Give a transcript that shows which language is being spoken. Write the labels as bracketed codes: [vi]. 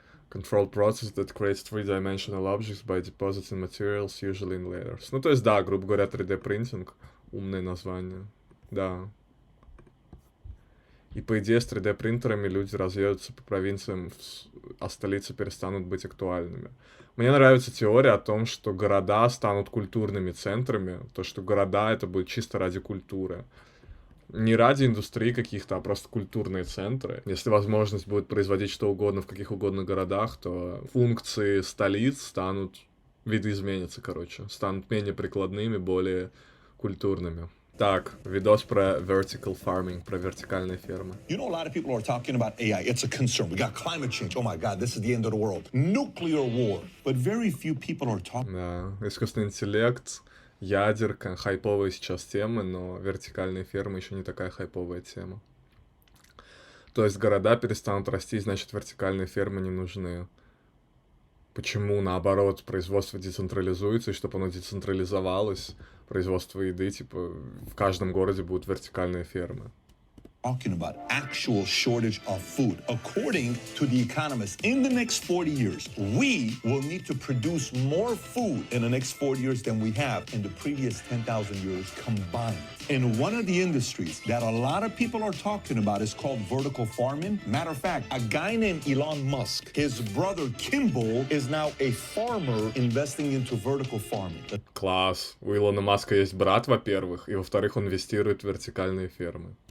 [en] Controlled process that creates three-dimensional objects by depositing materials, usually in layers. [ru] Ну, то есть, да, грубо говоря, 3D printing. Умное название. Да. И по идее с 3D принтерами люди разъедутся по провинциям, а столицы перестанут быть актуальными. Мне нравится теория о том, что города станут культурными центрами, то, что города это будет чисто ради культуры. Не ради индустрии каких-то, а просто культурные центры. Если возможность будет производить что угодно в каких угодно городах, то функции столиц видоизменятся, станут менее прикладными, более культурными. Так, видос про vertical farming, про вертикальные фермы. [en] You know, a lot of people are talking about AI. It's a concern. We got climate change. Oh my God, this is the end of the world. Nuclear war. But very few people are talking. [ru] Да, искусственный интеллект, ядерка, хайповые сейчас темы, но вертикальные фермы еще не такая хайповая тема. То есть города перестанут расти, значит вертикальные фермы не нужны. Почему, наоборот, производство децентрализуется, и чтобы оно децентрализовалось, производство еды, типа, в каждом городе будут вертикальные фермы. [en] Talking about actual shortage of food. According to The Economist, in the next 40 years, we will need to produce more food in the next 40 years than we have in the previous 10,000 years combined. And one of the industries that a lot of people are talking about is called vertical farming. Matter of fact, a guy named Elon Musk, his brother Kimball, is now a farmer investing into vertical farming. [ru] Класс. У Илона Маска есть брат, во-первых, и во-вторых, он инвестирует в вертикальные фермы.